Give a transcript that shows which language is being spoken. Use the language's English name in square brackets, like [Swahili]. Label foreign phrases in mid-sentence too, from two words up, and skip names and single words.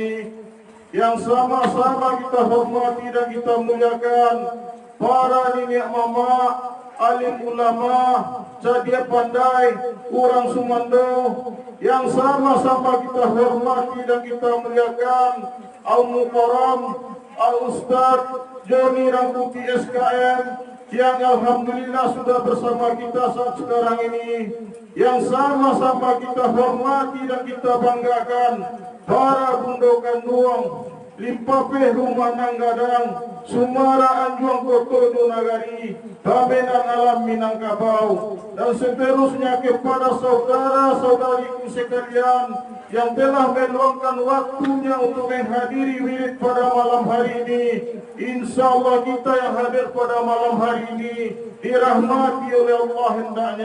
[Indonesian] Yang sama-sama kita hormati dan kita muliakan para nenek mama, alim ulama, [Minangkabau] cadia pandai, [Indonesian] orang Sumando, yang sama-sama kita hormati dan kita muliakan [Arabic] المكرم الأستاذ [Indonesian] Joni Rangkuti SKM, yang alhamdulillah sudah bersama kita saat sekarang ini. Yang sama-sama kita hormati dan kita banggakan para Bundokan Duang, [Minangkabau] limpapeh rumah nanggadang, [Indonesian] Sumara Anjuang Koto Nagari, Bamenan Alam Minangkabau, dan seterusnya kepada saudara-saudariku sekalian yang telah meluangkan waktunya untuk menghadiri wirid pada malam hari ini. [Arabic] إن شاء الله [Indonesian] kita yang hadir pada malam hari ini dirahmati oleh Allah hendaknya.